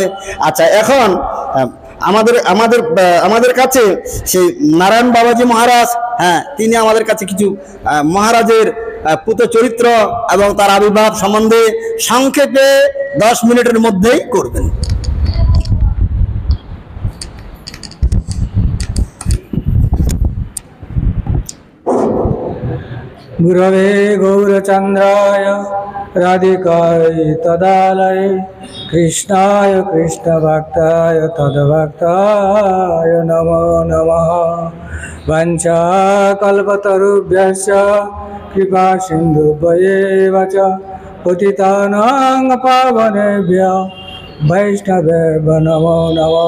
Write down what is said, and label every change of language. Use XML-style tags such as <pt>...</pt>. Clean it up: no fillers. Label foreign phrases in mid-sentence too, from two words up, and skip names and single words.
<bn>আচ্ছা, এখন আমাদের কাছে সেই নারায়ণ বাবাজি মহারাজ, হ্যাঁ, তিনি আমাদের কাছে কিছু মহারাজের পুত চরিত্র এবং তার আবির্ভাব সম্বন্ধে সংক্ষেপে 10 মিনিটের মধ্যেই করবেন।</bn> <sa>गुरवे गौरचन्द्राय राधिकाय तदालये कृष्णाय कृष्णभक्ताय तद्भक्ताय नमो नमः। वञ्चाकल्पतरुभ्यश्च कृपा सिन्धुभ्येव च पतितानां पावनेभ्यो वैष्णवेभ्यो नमो नमः।</sa>